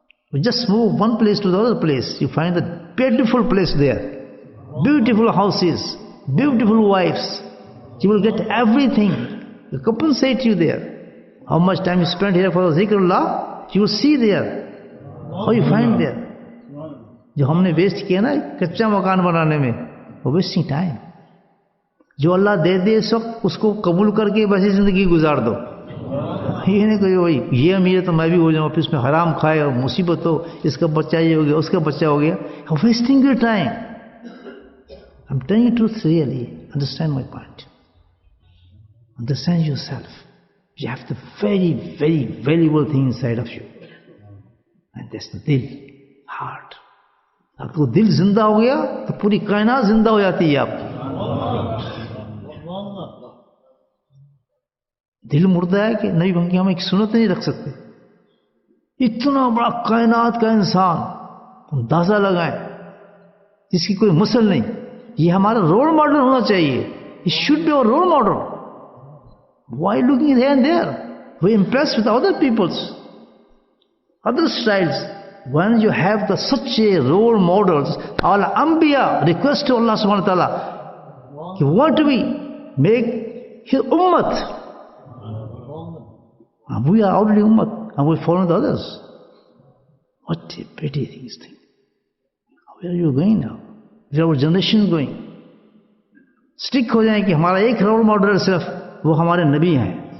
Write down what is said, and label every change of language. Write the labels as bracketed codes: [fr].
[en] We just move one place to the other place. You find a beautiful place there. Beautiful houses. Beautiful wives. You will get everything. Will compensate you there. How much time you spend here for the zikrullah, you will see there. How you find there. [hi] जो हमने waste किया ना कच्चा मकान बनाने में, वो [en] Wasting time. [hi] जो अल्लाह दे दे सब उसको कबूल करके वैसी जिंदगी गुजार दो. ये नहीं कोई वही ये अमीर तो मैं भी हो जाऊँ, फिर उसमें हराम खाए और मुसीबत हो, इसका बच्चा ये हो गया, उसका बच्चा हो गया. [en] Wasting your time. I'm telling you the truth really. Understand my point. Understand yourself. You have the very, very valuable thing inside of you. And that's the dil, heart. [hi] अगर वो दिल जिंदा हो गया तो पूरी कायनात जिंदा हो जाती है आपकी. दिल मुर्दा है कि नहीं बन के हम एक सुन्नत नहीं रख सकते. इतना बड़ा कायनात का इंसान अंदाजा लगाएं जिसकी कोई मसल नहीं, ये हमारा रोल मॉडल होना चाहिए. [en] It should be our role model. Why looking here and there? We're impressed with other people's, other styles. When you have such a role models, all Anbiya request to Allah [ar] subhanahu wa ta'ala, [en] you want to make his ummat. And we are already ummat, and we follow the others. What a pretty thing is thing. Where are you going now? Where our generation is going? [hi] Stick हो जाए कि हमारा एक role model सिर्फ वो हमारे नबी हैं.